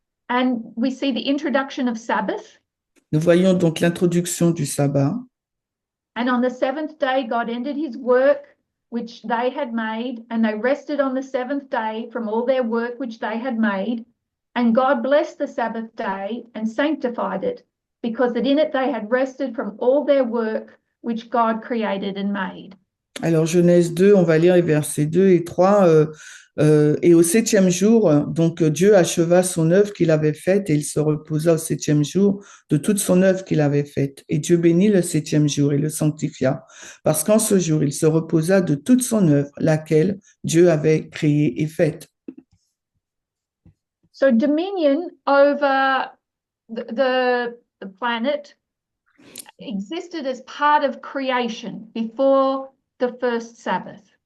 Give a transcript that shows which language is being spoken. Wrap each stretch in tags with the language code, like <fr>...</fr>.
<en>And we see the introduction of Sabbath.</en> <fr>Nous voyons donc l'introduction du sabbat.</fr> <en>And on the seventh day, God ended his work which they had made, and they rested on the seventh day from all their work which they had made. And God blessed the Sabbath day and sanctified it, because that in it they had rested from all their work which God created and made.</en> <fr>Alors, Genèse 2, on va lire les versets 2 et 3. Et au septième jour, donc Dieu acheva son œuvre qu'il avait faite et il se reposa au septième jour de toute son œuvre qu'il avait faite. Et Dieu bénit le septième jour et le sanctifia, parce qu'en ce jour, il se reposa de toute son œuvre, laquelle Dieu avait créée et faite.</fr> <en>So dominion over the planet existed as part of creation before the first Sabbath.</en>